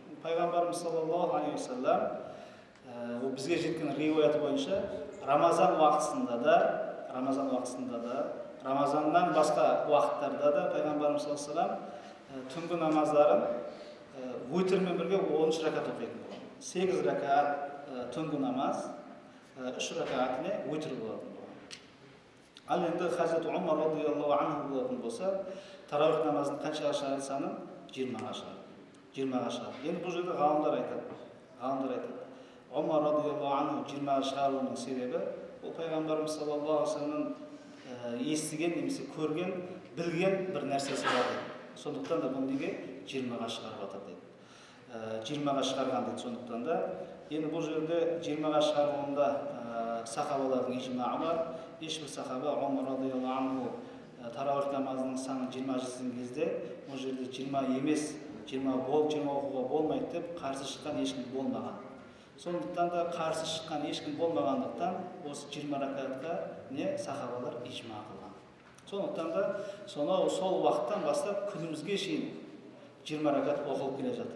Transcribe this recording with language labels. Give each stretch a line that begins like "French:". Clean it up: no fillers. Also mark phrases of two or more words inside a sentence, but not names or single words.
Kazakh: Пайғамбарымыз
Arabic: صلى الله عليه وسلم
Kazakh: бізге жеткен риуаяты бойынша Рамазан уақытысында да, Рамазаннан басқа уақыттарда да Пайғамбарымыз
Arabic: صلى الله عليه وسلم
Kazakh: түнгі намаздарын өтірмен бірге 13 ракат оқитын болған. 8 ракат түнгі намаз, 3 ракат не өтір болатын болған. Ал енді Хазірет Умар
Arabic: رضي الله عنه
Kazakh: болатын болса, тарауих намазын қаншаға шығарады санын? 20-ға шығарады. Енді бұл жерде ғалымдар айтады. Умар
Arabic: رضي الله عنه
Kazakh: 20-ға шығаруының себебі ол Пайғамбарымыз
Arabic: صلى الله عليه
Kazakh: вассаламның естіген немесе көрген, білген бір нәрсесі бар. Сондықтан да бұл неге 20-ға шығарып жатыр дейді. 20-ға шығарған дейді. Сондықтан да енді бұл жерде 20-ға шығаруында сахабалардың ижмаы бар. Ешбір сахаба Умар
Arabic: رضي الله عنه
Kazakh: тарауих намазының санын 20 жеткен кезде бұл жерде 20 емес, 20 оқуға болмайды деп қарсы шыққан ешкім болмаған. Сондықтан да қарсы шыққан ешкім болмағандықтан осы 20 ракатқа сахабалар ижма қылған. Сондықтан да сонау сол уақыттан бастап күнімізге шейін 20 ракат оқылып келе жатыр.